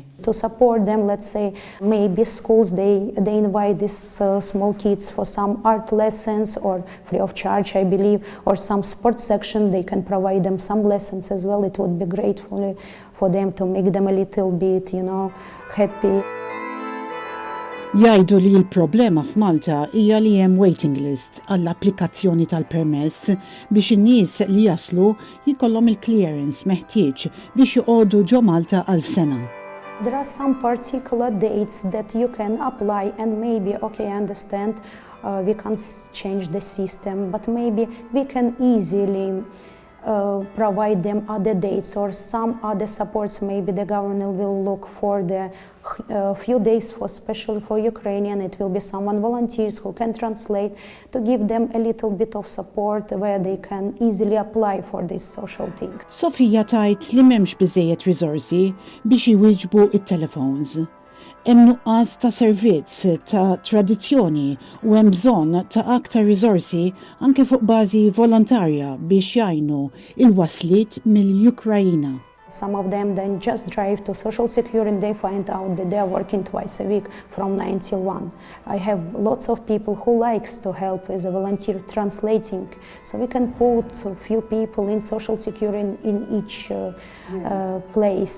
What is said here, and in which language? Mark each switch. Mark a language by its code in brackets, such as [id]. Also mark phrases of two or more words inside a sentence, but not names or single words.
[en] To support them, let's say, maybe schools, they invite these small kids for some art lessons or free of charge, I believe, or some sports section, they can provide them some lessons as well. It would be great for them to make them a little bit, happy. [mt] Jgħidu li l-problema f'Malta hija li hemm [en] waiting list [mt] għall-applikazzjoni tal-permess biex in-nies li jaslu jkollhom il-clearance meħtieġ biex joqogħdu ġo Malta għal sena. [en] There are some particular dates that you can apply and maybe, okay, I understand, we can't change the system, but maybe we can easily provide them other dates or some other supports. Maybe the government will look for the few days for especially for Ukrainian. It will be someone volunteers who can translate to give them a little bit of support where they can easily apply for this social thing. [mt] Sofija tajt li m'hemmx biżejjed riżorsi biex jwieġbu it-telefons. Hemm nuqqas ta' servizz ta' tradizzjoni u hemm bżonn ta' aktar riżorsi anke fuq bażi volontarja biex jgħinu il-waslit mill-Ukrajina. [en] Some of them then just drive to Social Security and they find out that they are working twice a week from 9 till 1. I have lots of people who likes to help as a volunteer translating. So we can put a few people in Social Security in each place.